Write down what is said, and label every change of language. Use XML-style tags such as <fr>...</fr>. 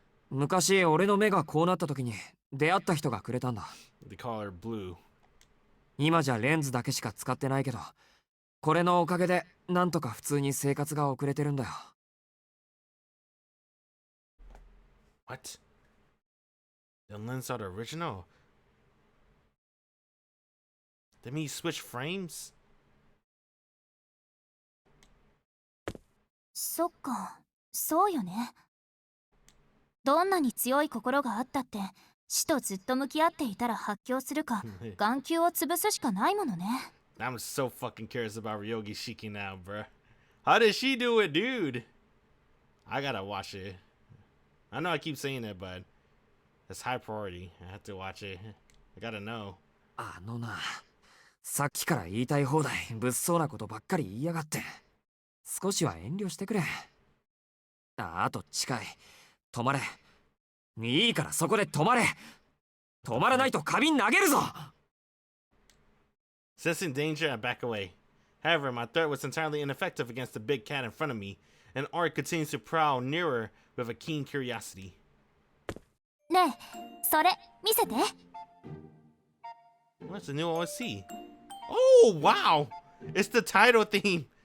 <ja>昔、俺の目がこうなった時に出会った人がくれたんだ。</ja> <en>They call her Blue.</en> <ja>今じゃレンズだけしか使ってないけど、これのおかげでなんとか普通に生活が送れてるんだよ。</ja> <en>What? The lens are the original? That means switch frames?</en> <ja>そっか、そうよね。どんなに強い心があったって死とずっと向き合っていたら発狂するか眼球を潰すしかないものね。</ja> <en>I'm so fucking curious about Ryogi Shiki now, bruh. How did she do it, dude? I gotta watch it. I know I keep saying it, but it's high priority. I have to watch it. I gotta know.</en> <ja>あのな、さっきから言いたい放題物騒なことばっかり言いやがって。少しは遠慮してくれ。あと近い。止まれ。いいからそこで止まれ。止まらないと花瓶投げるぞ。</ja> <en>Sensing danger, I back away. However, my threat was entirely ineffective against the big cat in front of me, and Art continues to prowl nearer with a keen curiosity.</en> <ja>ねえ、それ見せて。</ja> <en>What's the new OC? Oh, wow! It's the title theme.</en>